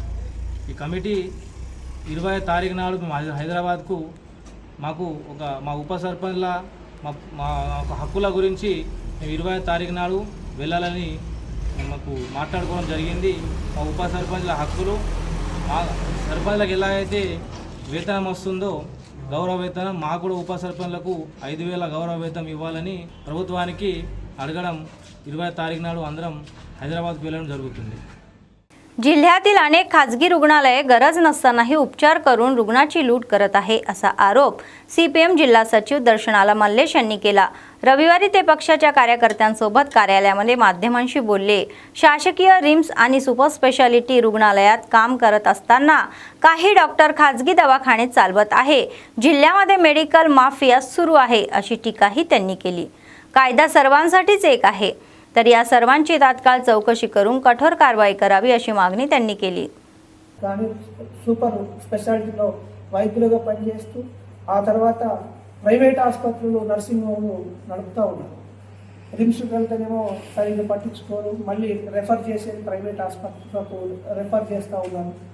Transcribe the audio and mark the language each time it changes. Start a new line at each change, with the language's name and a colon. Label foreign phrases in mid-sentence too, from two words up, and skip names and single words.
Telugu: ఈ కమిటీ 20వ తారీఖు నాడు మేము హైదరాబాద్కు మా ఉప సర్పంచ్ల మా హక్కుల గురించి మేము 20వ తారీఖు నాడు వెళ్ళాలని మాకు మాట్లాడుకోవడం జరిగింది. మా ఉప సర్పంచ్ల హక్కులు, మా సర్పంచ్లకు ఎలా అయితే వేతనం వస్తుందో గౌరవ వేతనం మాకు కూడా ఉప సర్పంచ్లకు 5,000 గౌరవ వేతన ఇవ్వాలని ప్రభుత్వానికి అడగడం 20వ తారీఖు నాడు అందరం హైదరాబాద్కు వెళ్ళడం జరుగుతుంది.
Marathi: जिल्ह्यातील अनेक खाजगी रुग्णालये गरज नसतानाही उपचार करून रुग्णाची लूट करत आहे असा आरोप सीपीएम जिल्हा सचिव दर्शनाला मल्लेश यांनी केला. रविवारी ते पक्षाच्या कार्यकर्त्यांसोबत कार्यालयामध्ये माध्यमांशी बोलले. शासकीय रिम्स आणि
English: super speciality
Marathi: रुग्णालयात काम करत असताना काही डॉक्टर खाजगी दवाखाने चालवत आहे. जिल्ह्यामध्ये
English: medical mafia
Marathi: सुरू आहे अशी टीकाही त्यांनी केली. कायदा सर्वांसाठीच एक आहे, तर या सर्वांची तात्काळ चौकशी करून कठोर कारवाई करावी अशी मागणी त्यांनी केली.
Telugu: కానీ సూపర్ స్పెషాలిటీలో వైద్యులుగా పనిచేస్తూ ఆ తర్వాత ప్రైవేట్ ఆసుపత్రులు నర్సింగ్ హోమ్లు నడుపుతూ ఉన్నారు. రిమ్స్కి వెళ్తేనేమో సరిగ్గా పట్టించుకోరు, మళ్ళీ రెఫర్ చేసేది ప్రైవేట్ ఆసుపత్రులకు రెఫర్ చేస్తూ ఉన్నారు.